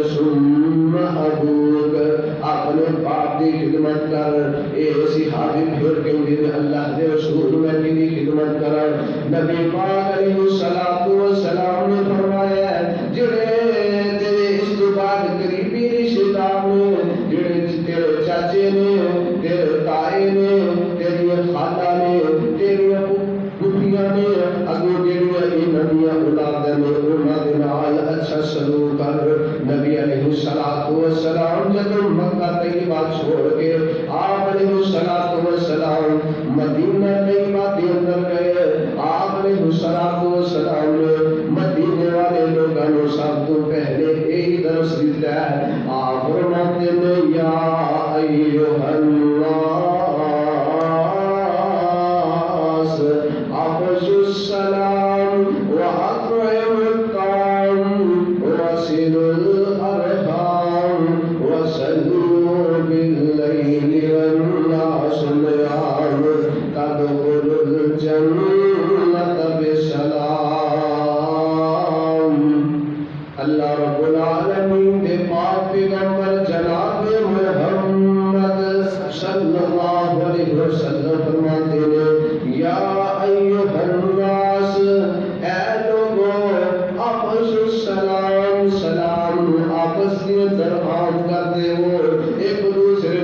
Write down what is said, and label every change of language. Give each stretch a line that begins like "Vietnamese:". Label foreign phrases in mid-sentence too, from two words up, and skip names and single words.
Arabic: ثم ابوک
Urdu: اپنے باپ کی خدمت کر اے صحابی پھر کہتے ہیں اللہ کے رسول میں کی خدمت کر نبی پاک
Arabic: علیہ الصلوۃ والسلام
Punjabi: نے فرمایا جڑے تیرے اس تو بعد قریبی رشتہ دار نے جڑے تیرے چاچے نے تیرے تائے نے تیری خالہ نے تیری پھوپھیاں نے اگوں جڑیاں انہاں اولاد نے انہاں دے نال
Urdu: اچھا سلوک کر نبی
Arabic: علیہ الصلوۃ والسلام
Urdu: جب مکہ طیبہ چھوڑ کے آپ
Arabic: علیہ الصلوۃ والسلام
Urdu: مدینہ طیبہ کے اندر گئے آپ
Arabic: علیہ الصلوۃ والسلام
Urdu: نے مدینے والے لوگوں کو سب تو پہلے یہی درس دیتا ہے آپ فرماتے ہیں
Arabic: یا ایھا الناس افشوا السلام واطعموا الطعام وصلوا الارحام وصلوا بالليل والناس نيام تدخلوا الجنة بسلام اللہ رب العالمین
Urdu: دے پاک پیغمبر جناب محمد
Arabic: صلی اللہ علیہ وسلم
Urdu: فرماتے ہیں
Arabic: یا ایھا الناس
Urdu: اے لوگوں
Arabic: افشوا السلام
Urdu: سلام آپس میں درخواست کرتے ہو ایک دوسرے